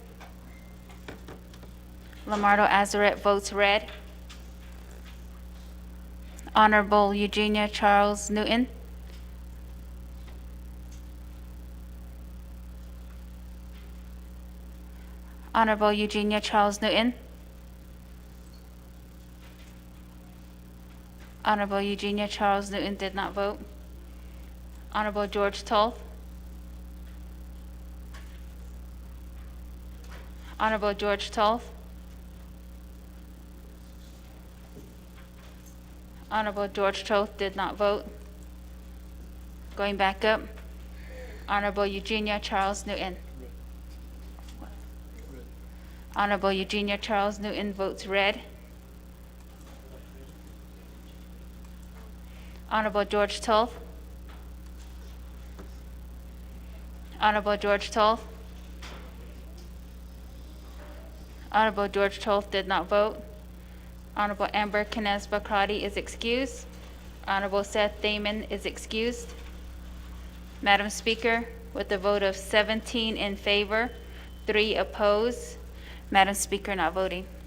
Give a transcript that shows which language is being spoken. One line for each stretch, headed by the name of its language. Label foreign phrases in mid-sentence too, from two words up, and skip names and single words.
English: Lamardo Azaret votes red. Honorable Eugenia Charles Newton. Honorable Eugenia Charles Newton. Honorable Eugenia Charles Newton did not vote. Honorable George Toth. Honorable George Toth. Honorable George Toth did not vote. Going back up, Honorable Eugenia Charles Newton. Honorable Eugenia Charles Newton votes red. Honorable George Toth. Honorable George Toth. Honorable George Toth did not vote. Honorable Amber Kines Bakrati is excused. Honorable Seth Damon is excused. Madam Speaker, with a vote of 17 in favor, 3 opposed, Madam Speaker not voting.